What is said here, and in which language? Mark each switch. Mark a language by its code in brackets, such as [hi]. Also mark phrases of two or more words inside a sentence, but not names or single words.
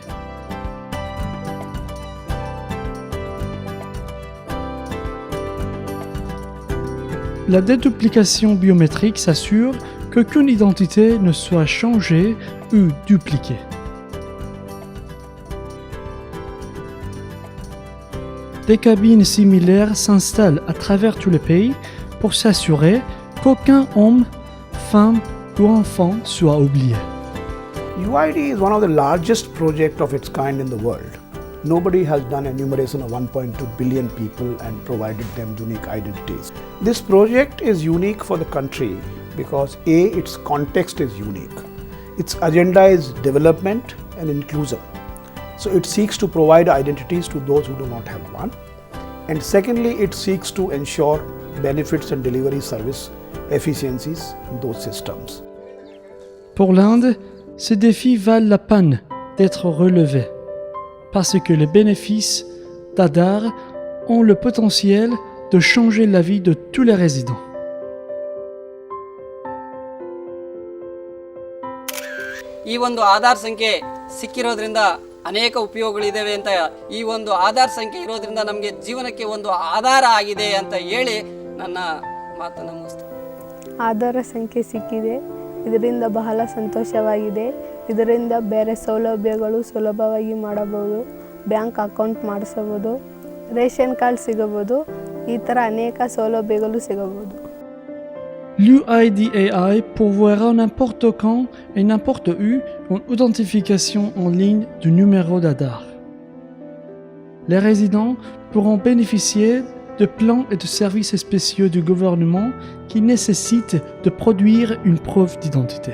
[fr] La déduplication biométrique s'assure qu'aucune identité ne soit changée ou dupliquée. Des cabines similaires s'installent à travers tout le pays pour s'assurer qu'aucun homme, femme ou enfant soit oublié. [en] UID is one of the largest projects of its kind in the world. Nobody has done enumeration of 1.2 billion people and provided them unique identities. This project is unique for the country because A, its context is unique. Its agenda is development and inclusion. So it seeks to provide identities to those who do not have one. And secondly, it seeks to ensure benefits and delivery service efficiencies in those systems. [fr] Pour l'Inde, ces défis valent la peine d'être relevés parce que les bénéfices d'Aadhaar ont le potentiel de changer la vie de tous les résidents. [kn] ಈ ಒಂದು ಆಧಾರ್ ಸಂಖ್ಯೆ ಸಿಕ್ಕಿರೋದ್ರಿಂದ ಅನೇಕ ಉಪಯೋಗಗಳಿವೆ ಅಂತ ಈ ಒಂದು ಆಧಾರ್ ಸಂಖ್ಯೆ ಇರೋದ್ರಿಂದ ನಮಗೆ ಜೀವನಕ್ಕೆ ಒಂದು ಆಧಾರ ಆಗಿದೆ ಅಂತ ಹೇಳಿ ನನ್ನ ಮಾತನ್ನು ಮುಗಿಸ್ತೀನಿ. ಆಧಾರ ಸಂಖ್ಯೆ ಸಿಕ್ಕಿದೆ, ಇದರಿಂದ ಬಹಳ ಸಂತೋಷವಾಗಿದೆ. ಇದರಿಂದ ಬೇರೆ ಸೌಲಭ್ಯಗಳು ಸುಲಭವಾಗಿ ಮಾಡಬಹುದು, [en] bank account [kn] ಮಾಡಿಸಬಹುದು, [en] ration card [kn] ಸಿಗಬಹುದು, ಈ ಥರ ಅನೇಕ ಸೌಲಭ್ಯಗಳು ಸಿಗಬಹುದು. [fr] L'UID AI pourvoira n'importe quand et n'importe où une identification en ligne du numéro d'Aadhaar. Les résidents pourront bénéficier de plans et de services spéciaux du gouvernement qui nécessitent de produire une preuve d'identité.